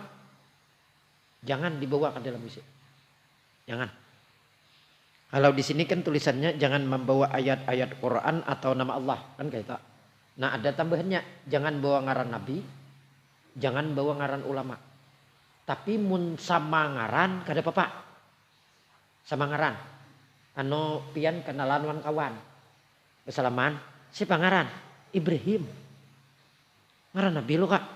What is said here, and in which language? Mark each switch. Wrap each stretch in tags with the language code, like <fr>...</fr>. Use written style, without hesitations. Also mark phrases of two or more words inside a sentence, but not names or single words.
<id>Jangan dibawa ke dalam isi. Jangan. Kalau di sini kan tulisannya jangan membawa ayat-ayat Quran atau nama Allah kan kayak itu.</id> <bjn>Nah ada tambahannya, jangan bawa ngaran Nabi, jangan bawa ngaran ulama. Tapi mun sama ngaran kada apa-apa. Sama ngaran. Anu pian kenalan wan kawan. Kesalaman, siapa ngaran? Ibrahim. Ngaran Nabi lo Kak.</bjn>